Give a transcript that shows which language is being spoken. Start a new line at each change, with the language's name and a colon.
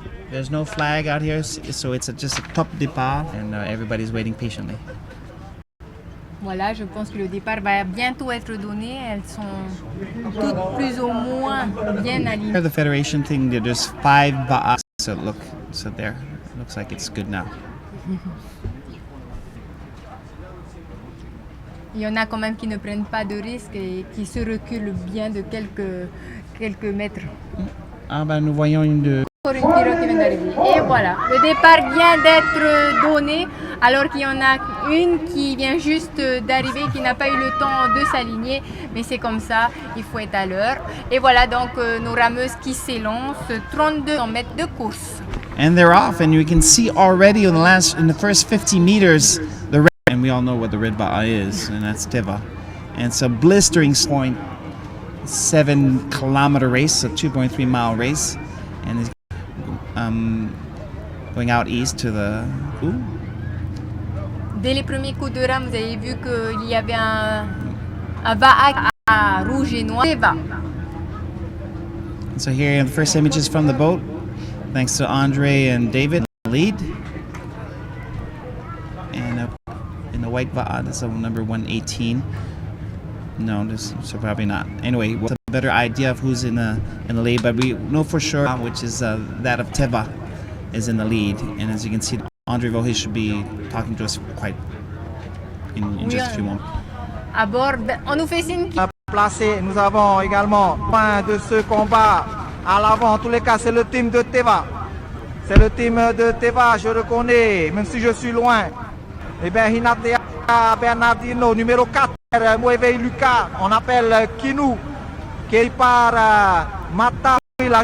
English: There's no flag out here, so it's just a top départ, and everybody's waiting patiently.
French: Voilà, je pense que le départ va bientôt être donné. Elles sont toutes plus ou moins bien alignées.
English: The federation thing, there's 5 Va'a, so there, it looks like it's good now.
French: Il y en a quand même qui ne prennent pas de risques et qui se reculent bien de quelques mètres. Ah ben nous voyons une Une pirogue qui vient d'arriver. Et voilà, le départ vient d'être donné alors qu'il y en a une qui vient juste d'arriver, qui n'a pas eu le temps de s'aligner, mais c'est comme ça, il faut être à l'heure. Et voilà donc nos rameuses qui s'élancent, 32 mètres de course.
English: And they're off, and you can see already in the first 50 meters the red, and we all know what the red Va'a is, and that's Teva. And it's a blistering 7 kilometer race, a 2.3 mile race, and it's going out east to the. Ooh.
French: Dès les premiers coups de rame, vous avez vu qu'il y avait un Va'a à rouge et noir.
English: So here are the first images from the boat, thanks to Andre and David lead. And in the white Va'a, that's number 118. No, so probably not. Anyway, we'll have a better idea of who's in the lead, but we know for sure which is that of Teva is in the lead. And as you can see, Andre Vohe should be talking to us quite in just a few moments.
French: À bord, on nous fait signe. Placé, nous avons également fin de ce combat à l'avant. En tous les cas, c'est le team de Teva. C'est le team de Teva, je reconnais, même si je suis loin. Eh bien, Hinatea Bernardino, numéro 4. Mueve Lucas, on appelle Kinou, qui est par Mateina'a.